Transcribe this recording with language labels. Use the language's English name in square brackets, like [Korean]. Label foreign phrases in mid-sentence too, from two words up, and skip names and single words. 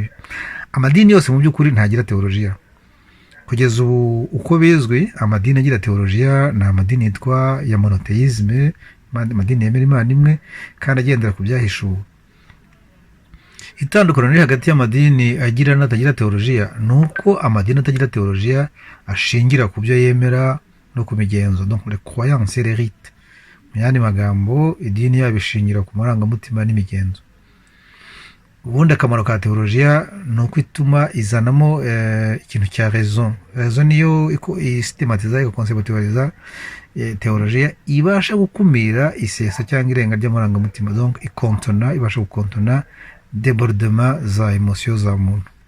[Kinyarwanda] Amadini yose mu by'ukuri ntagira teologiya. Kugeza ubu uko bizwi, amadini agira teologiya ni amadini yitwa ya monotheisme, amadini yemera Imana imwe kandi agendera ku byahishuwe. Itandukano riri hagati y'amadini agira n'atagira teologiya ni uko amadini atagira teologiya ashingira ku byo yemera no ku migenzo, [French] donc les croyances et les rites. [Kinyarwanda] Mu yandi magambo, idini yabo ishingira ku marangamutima n'imigenzo. Ubundi akamaro ka teologiya ni uko ituma izanamo ikintu cya raison. Raison niyo isystematiza, ikonseptualiza teologiya, ibasha gukumira isesa cyangwa irenga ry'amarangamutima, donc ibasha gukontona débordement za emotion za muntu.